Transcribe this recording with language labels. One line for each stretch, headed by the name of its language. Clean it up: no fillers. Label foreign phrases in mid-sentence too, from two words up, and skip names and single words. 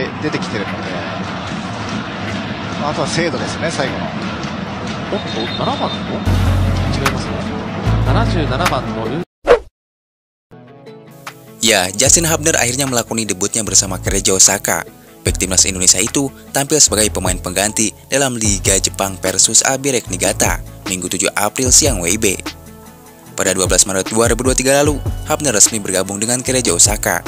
Japanese: 出てきてるので、あとは精度ですね、最後の。おっと、7番の違いますね。77番の
Indonesian: Ya, Justin Hubner akhirnya melakoni debutnya bersama Kerejo Osaka. Bek timnas Indonesia itu tampil sebagai pemain pengganti dalam Liga Jepang versus Abirek Niigata Minggu 7 April siang WIB. Pada 12 Maret 2023 lalu, Hubner resmi bergabung dengan Kerejo Osaka.